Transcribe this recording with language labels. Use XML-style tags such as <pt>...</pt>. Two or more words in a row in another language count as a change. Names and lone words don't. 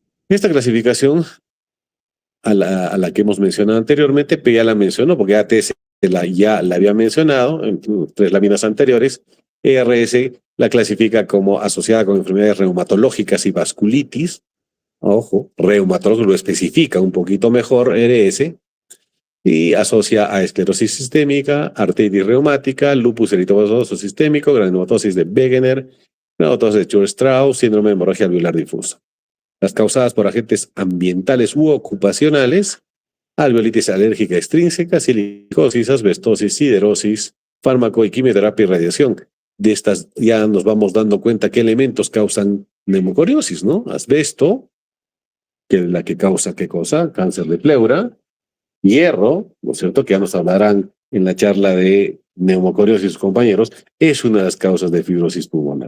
<es>Esta clasificación a la que hemos mencionado anteriormente, pero ya la mencionó, porque ATS ya la había mencionado en 3 láminas anteriores. ERS la clasifica como asociada con enfermedades reumatológicas y vasculitis. Ojo, reumatológico lo especifica un poquito mejor ERS, y asocia a esclerosis sistémica, artritis reumática, lupus eritematoso sistémico, granulomatosis de Wegener, granulomatosis de Church-Strauss, síndrome de hemorragia alveolar difusa. Las causadas por agentes ambientales u ocupacionales, alveolitis alérgica extrínseca, silicosis, asbestosis, siderosis, fármaco y quimioterapia y radiación. De estas ya nos vamos dando cuenta qué elementos causan neumocoriosis, ¿no? Asbesto, que es la que causa qué cosa, cáncer de pleura, hierro, ¿no es cierto?, que ya nos hablarán en la charla de neumocoriosis y sus compañeros, es una de las causas de fibrosis pulmonar.</es>